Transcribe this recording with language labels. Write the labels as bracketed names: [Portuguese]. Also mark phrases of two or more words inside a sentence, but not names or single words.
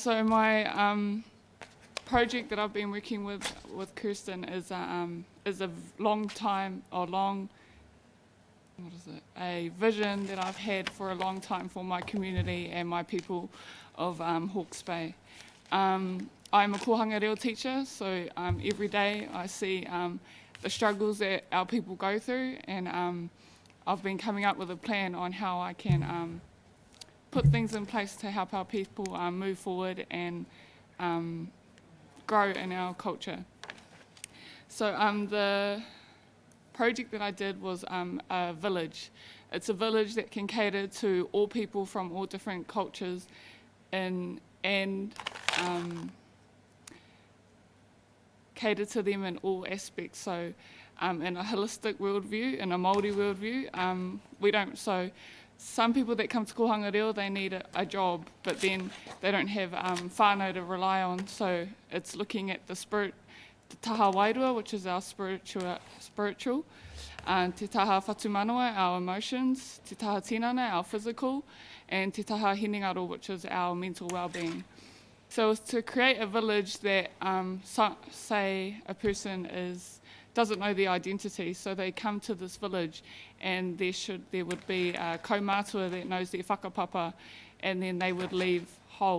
[English] So my project that I've been working with Kirsten is a vision that I've had for a long time for my community and my people of Hawke's Bay. I'm a [Māori] kohanga reo [English] teacher, so every day I see the struggles that our people go through, and I've been coming up with a plan on how I can put things in place to help our people move forward and grow in our culture. So the project that I did was a village. It's a village that can cater to all people from all different cultures and cater to them in all aspects. So in a holistic worldview, in a Māori worldview, we don't. So some people that come to [Māori] kohanga reo, [English] they need a job, but then they don't have whānau to rely on. So it's looking at the spirit, [Māori] te taha wairua, [English] which is our spiritual, [Māori] te taha whatumanawa, [English] our emotions, [Māori] te taha tinana, [English] our physical, and [Māori] te taha hinengaro, [English] which is our mental well-being. So it's to create a village that, say a person doesn't know their identity, so they come to this village and there would be a kaumātua that knows their whakapapa, and then they would leave whole.